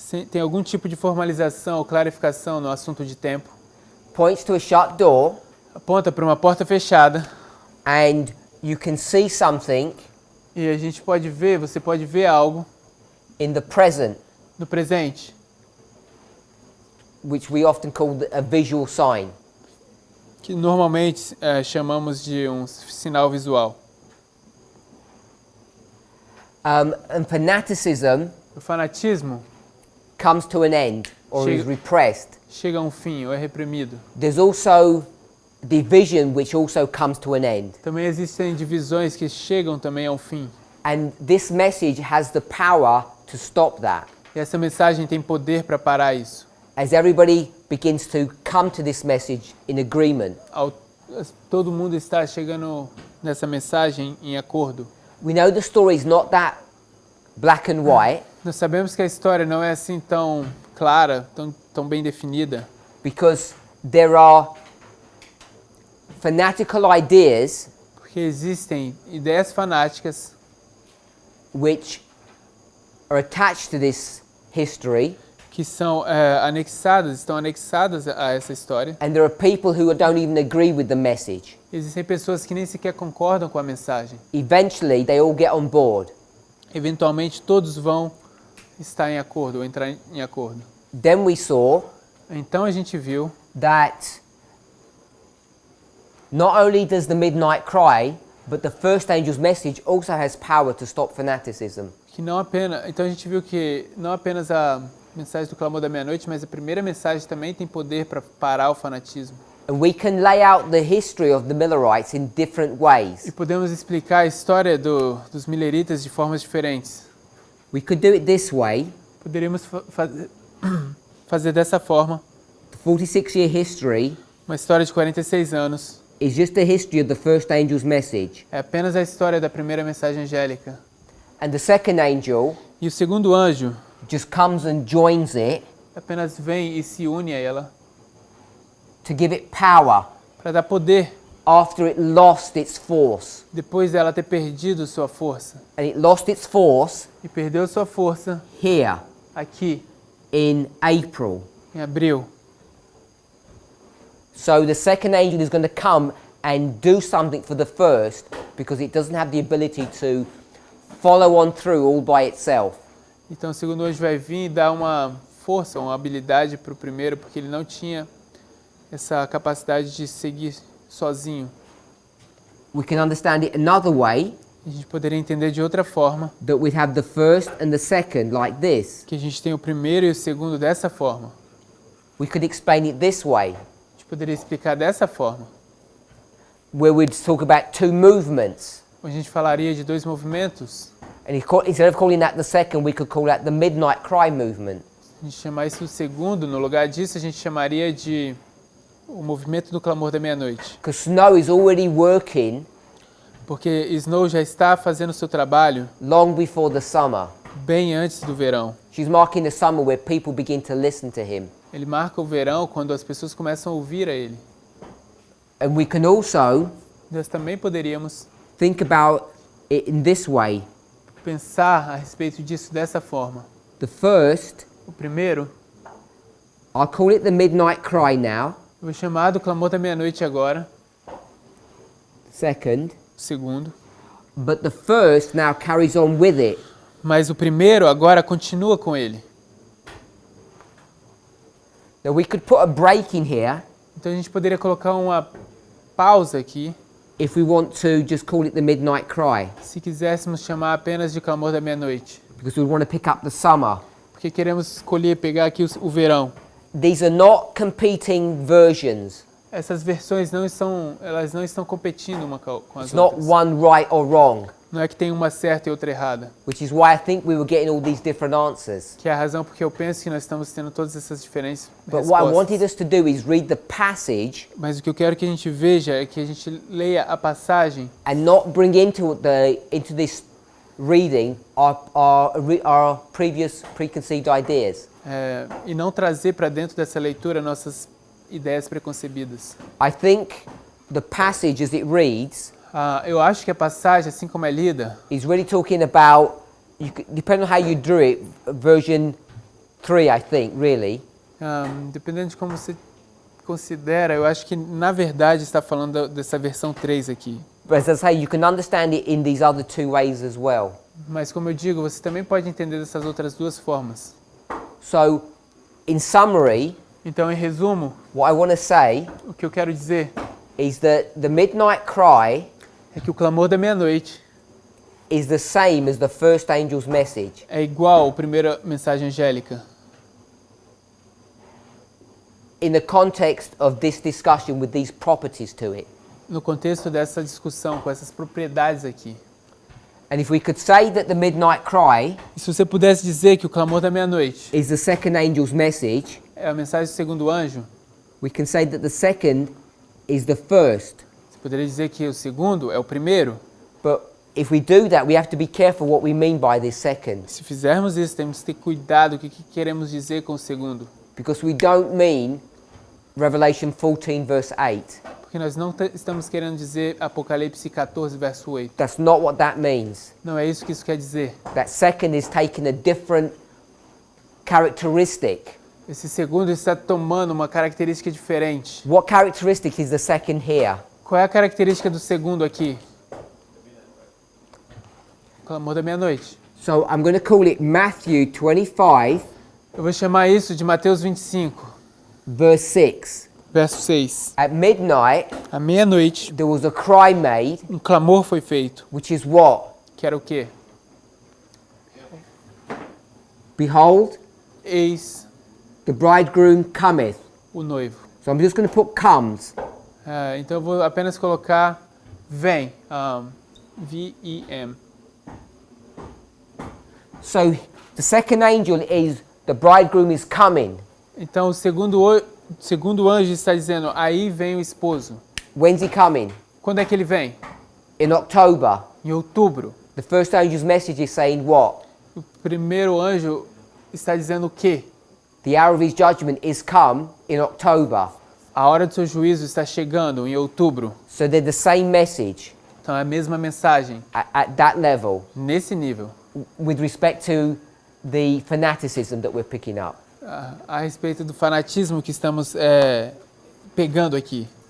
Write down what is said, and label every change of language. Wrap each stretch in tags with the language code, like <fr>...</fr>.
<pt>Tem algum tipo de formalização ou clarificação no assunto de tempo.</pt> <en>Points to a shut door,</en> <pt>Aponta para uma porta fechada.</pt> <en>and you can see something</en> <pt>E a gente pode ver, você pode ver algo</pt> <en>in the present,</en> <pt>no presente,</pt> <en>which we often call a visual sign.</en> <pt>que normalmente chamamos de um sinal visual.</pt> <en>And fanaticism</en> <pt>O fanatismo</pt> <en>comes to an end or is</en> <pt>Chega-</pt> <en>repressed.</en> <pt>chega a um fim ou é reprimido.</pt> <en>There's also division, which also comes to an end.</en> <pt>Também existem divisões que chegam também ao fim.</pt> <en>And this message has the power to stop that.</en> <pt>E essa mensagem tem poder para parar isso.</pt> <en>As everybody begins to come to this message in agreement,</en> <pt>Todo mundo está chegando nessa mensagem em acordo.</pt> <en>we know the story is not that black and white,</en> <pt>Nós sabemos que a história não é assim tão clara, tão bem definida,</pt> <en>because there are fanatical ideas</en> <pt>porque existem ideias fanáticas</pt> <en>which are attached to this history,</en> <pt>que são estão anexadas a essa história.</pt> <en>and there are people who don't even agree with the message.</en> <pt>Existem pessoas que nem sequer concordam com a mensagem.</pt> <en>Eventually, they all get on board.</en> <pt>Eventualmente todos vão estar em acordo ou entrar em acordo.</pt> <en>Then we saw</en> <pt>Então a gente viu</pt> <en>that not only does the midnight cry, but the first angel's message also has power to stop fanaticism.</en> <pt>que então a gente viu que não apenas a mensagem do clamor da meia-noite, mas a primeira mensagem também tem poder para parar o fanatismo.</pt> <en>And we can lay out the history of the Millerites in different ways.</en> <pt>E podemos explicar a história dos mileritas de formas diferentes.</pt> <en>We could do it this way.</en> <pt>Poderíamos fazer dessa forma.</pt> <en>The 46-year history</en> <pt>Uma história de 46 anos.</pt> <en>is just the history of the first angel's message.</en> <pt>É apenas a história da primeira mensagem angélica.</pt> <en>And the second angel</en> <pt>E o segundo anjo</pt> <en>just comes and joins it</en> <pt>apenas vem e se une a ela</pt> <en>to give it power</en> <pt>para dar poder</pt> <en>after it lost its force.</en> <pt>depois dela ter perdido sua força.</pt> <en>And it lost its force</en> <pt>E perdeu sua força</pt> <en>here</en> <pt>aqui,</pt> <en>in April.</en> <pt>em abril.</pt> <en>So the second angel is going to come and do something for the first because it doesn't have the ability to follow on through all by itself.</en> <pt>Então o segundo anjo vai vir e dar uma força, uma habilidade para o primeiro, porque ele não tinha essa capacidade de seguir sozinho.</pt> <en>We can understand it another way,</en> <pt>A gente poderia entender de outra forma,</pt> <en>that we have the first and the second like this.</en> <pt>que a gente tem o primeiro e o segundo dessa forma.</pt> <en>We could explain it this way,</en> <pt>A gente poderia explicar dessa forma.</pt> <en>where we'd talk about two movements.</en> <pt>A gente falaria de dois movimentos.</pt> <en>And instead of calling that the second, we could call that the midnight cry movement.</en> <pt>A gente chamar isso do segundo, no lugar disso a gente chamaria de o movimento do clamor da meia-noite.</pt> <en>Because snow is already working</en> <pt>Porque Snow já está fazendo o seu trabalho</pt> <en>long before the summer.</en> <pt>bem antes do verão.</pt> <en>She's marking the summer where people begin to listen to him.</en> <pt>Ele marca o verão quando as pessoas começam a ouvir a ele.</pt> <en>And we can also</en> <pt>Nós também poderíamos</pt> <en>think about it in this way.</en> <pt>pensar a respeito disso dessa forma.</pt> <en>The first,</en> <pt>O primeiro,</pt> <en>I'll call it the midnight cry now.</en> <pt>eu vou chamar do clamor da meia-noite agora.</pt> <en>Second,</en> <pt>O segundo.</pt> <en>but the first now carries on with it.</en> <pt>Mas o primeiro agora continua com ele.</pt> <en>Now we could put a break in here</en> <pt>Então a gente poderia colocar uma pausa aqui,</pt> <en>if we want to just call it the midnight cry,</en> <pt>se quiséssemos chamar apenas de clamor da meia-noite.</pt> <en>because we want to pick up the summer.</en> <pt>Porque queremos escolher pegar aqui o verão.</pt> <en>These are not competing versions.</en> <pt>Essas versões elas não estão competindo uma com as</pt> <en>It's not</en> <pt>outras.</pt> <en>one right or wrong,</en> <pt>Não é que tem uma certa e outra errada.</pt> <en>which is why I think we were getting all these different answers.</en> <pt>Que é a razão porque eu penso que nós estamos tendo todas essas diferentes</pt> <en>But what I wanted</en> <pt>respostas.</pt> <en>us to do is read the passage</en> <pt>Mas o que eu quero que a gente veja é que a gente leia a passagem</pt> <en>and not bring into this reading our previous preconceived ideas.</en> <pt>e não trazer para dentro dessa leitura nossas ideias preconcebidas.</pt> <en>I think the passage as it reads</en> <pt>Eu acho que a passagem, assim como é lida,</pt> <en>is really talking about, depending on how you drew it, version 3, I think, really.</en> <pt>dependendo de como você considera, eu acho que na verdade está falando dessa versão 3 aqui.</pt> <en>But as I say, you can understand it in these other two ways as well.</en> <pt>Mas como eu digo, você também pode entender dessas outras duas formas.</pt> <en>So, in summary,</en> <pt>Então, em resumo,</pt> <en>what I want to say</en> <pt>o que eu quero dizer</pt> <en>is that the midnight cry</en> <pt>é que o clamor da meia-noite</pt> <en>is the same as the first angel's message.</en> <pt>é igual à primeira mensagem angélica.</pt> <en>In the context of this discussion with these properties to it.</en> <pt>No contexto dessa discussão, com essas propriedades aqui.</pt> <en>And if we could say that the midnight cry</en> <pt>E se você pudesse dizer que o clamor da meia-noite</pt> <en>is the second angel's message,</en> <pt>é a mensagem do segundo anjo,</pt> <en>we can say that the second is the first.</en> <pt>você poderia dizer que o segundo é o primeiro.</pt> <en>But if we do that, we have to be careful what we mean by this second.</en> <pt>Se fizermos isso, temos que ter cuidado o que queremos dizer com o segundo.</pt> <en>Because we don't mean Revelation 14 verse 8.</en> <pt>Porque nós não estamos querendo dizer Apocalipse 14, verso 8.</pt> <en>That's not what that means.</en> <pt>Não é isso que isso quer dizer.</pt> <en>That second is taking a different characteristic.</en> <pt>Esse segundo está tomando uma característica diferente.</pt> <en>What characteristic is the second here?</en> <pt>Qual é a característica do segundo aqui? O clamor da meia-noite.</pt> <en>So I'm going to call it Matthew 25</en> <pt>Eu vou chamar isso de Mateus 25,</pt> <en>verse 6.</en> <pt>verso 6.</pt> <en>At midnight,</en> <pt>À meia-noite,</pt> <en>there was a cry made,</en> <pt>um clamor foi feito.</pt> <en>which is what?</en> <pt>Que era o quê?</pt> <en>Behold,</en> <pt>Eis</pt> <en>the bridegroom cometh.</en> <pt>o noivo.</pt> <en>So I'm just going to put comes.</en> <pt>Então eu vou apenas colocar vem.</pt> <en>V-E-M. So the second angel is the bridegroom is coming.</en> <pt>Então o segundo anjo está dizendo, aí vem o esposo.</pt> <en>When's he coming?</en> <pt>Quando é que ele vem?</pt> <en>In October.</en> <pt>Em outubro.</pt> <en>The first angel's message is saying what?</en> <pt>O primeiro anjo está dizendo o quê?</pt> <en>The hour of his judgment is come in October.</en> <pt>A hora do seu juízo está chegando em outubro.</pt> <en>So they're the same message</en> <pt>Então é a mesma mensagem,</pt> <en>at that level</en> <pt>nesse nível,</pt> <en>with respect to the fanaticism that we're picking up.</en> <pt>a respeito do fanatismo que estamos pegando aqui.</pt>